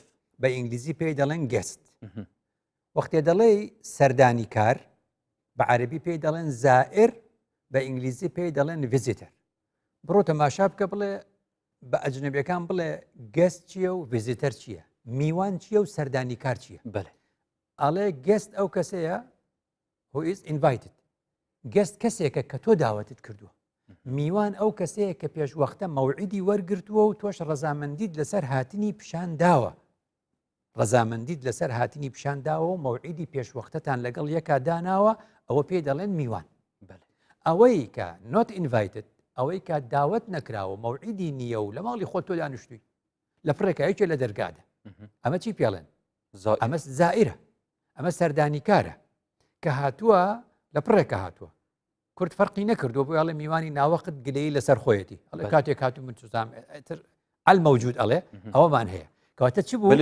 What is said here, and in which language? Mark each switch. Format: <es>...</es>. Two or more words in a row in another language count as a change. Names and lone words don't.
<ckb>بە ئینگلیزی پێی دەڵێن گەست وەختێ دەڵێ سەردانی کار بە عەربی پێی دەڵێن زائر بە ئینگلیزی پێی دەڵێن ڤیزیتەر بڕۆ تەماشا بکە بڵێ بە ئەجنەبیەکان بڵێ گەست چییە و ڤیزیتەر چییە میوان چییە و سەردانی کار چییە بەێ ئەڵێ گەست ئەو کەسەیە</ckb> <en>who is invited</en> <ckb>گەست کەسێکە کە تۆ داوەتت کردووە میوان ئەو کەسەیە کە پێشوەختە مەوعیدی وەرگرتووە و تۆش ڕەزامەندیت لەسەر هاتنی پیشان داوە ڕەزامەندیت لەسەر هاتنی پیشان داوە و مەوعیدی پێشوەختەتان لەگەڵ یەکا داناوە ئەوە پێی دەڵێن میوان ئەوەی کە</ckb> <en>not invited</en> <ckb>ئەوەی کە داوت نەکراوە مەوعیدی نییە و لە ماڵی خۆت تۆ دانیشتووی لە پڕێکایکێ لە دەرگادە ئەمە چی پێڵێن ئەمە زائرە ئەمە سەردانی کارە کە هاتووە لە پڕێکە هاتووە کورد فەرقی نەکردو بۆ ئەڵێ میوانی ناوەقت گلەی لەسەر خۆیەتی ئەڵێ کاتێک هاتوو من</ckb> <ar>سوزام المەوجود</ar> <ckb>ئەڵێ ئەوەمان هەیە کەواتە چ بوو</ckb>